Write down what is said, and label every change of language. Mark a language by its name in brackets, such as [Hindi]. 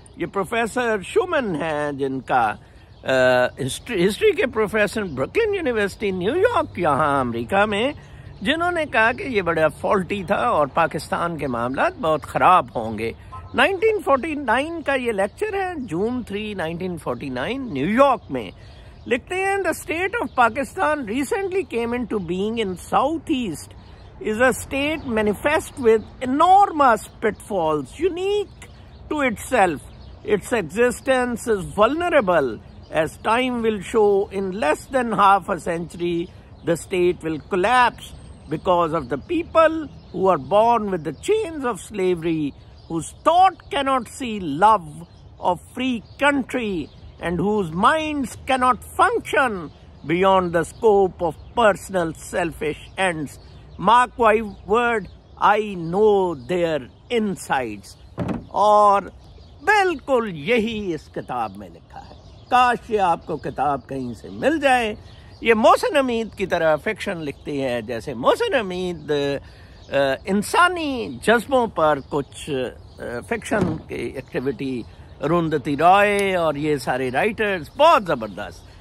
[Urdu] یہ professor Schumann ہیں جن کا ہسٹری کے پروفیسر برکلن یونیورسٹی نیو یارک یہاں امریکہ میں، جنہوں نے کہا کہ یہ بڑا فالٹی تھا اور پاکستان کے معاملات بہت خراب ہوں گے. 1949 کا یہ لیکچر ہے، جون 3 1949 نیو یارک میں. لکھتے ہیں [English] the state of Pakistan recently came into being in southeast is a state manifest with enormous pitfalls unique to itself. Its existence is vulnerable. As time will show, in less than half a century, the state will collapse because of the people who are born with the chains of slavery, whose thought cannot see love of free country, and whose minds cannot function beyond the scope of personal selfish ends. Mark my word, I know their insides. [Urdu] اور بالکل یہی اس کتاب میں لکھا ہے. کاش یہ آپ کو کتاب کہیں سے مل جائے. یہ محسن حمید کی طرح فکشن لکھتی ہے، جیسے محسن حمید انسانی جذبوں پر کچھ فکشن کی ایکٹیویٹی، اروندھتی رائے اور یہ سارے رائٹرز بہت زبردست.